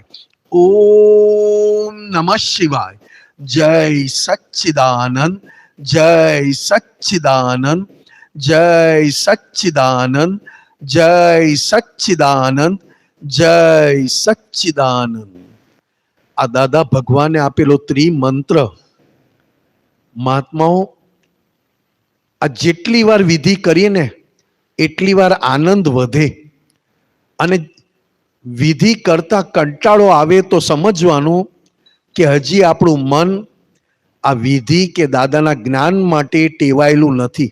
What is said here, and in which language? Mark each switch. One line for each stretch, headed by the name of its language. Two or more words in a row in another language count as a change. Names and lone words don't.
Sanskrit: ओम नमः शिवाय. जय सच्चिदानंद, जय सच्चिदानंद, जय सच्चिदानंद, जय सच्चिदानंद, जय सच्चिदानंद.
Gujarati: આ દાદા ભગવાને આપેલો ત્રિમંત્ર મહાત્માઓ આ જેટલી વાર વિધિ કરીએ ને એટલી વાર આનંદ વધે. અને વિધિ કરતા કંટાળો આવે તો સમજવાનું કે હજી આપણું મન આ વિધિ કે દાદાના જ્ઞાન માટે ટેવાયેલું નથી.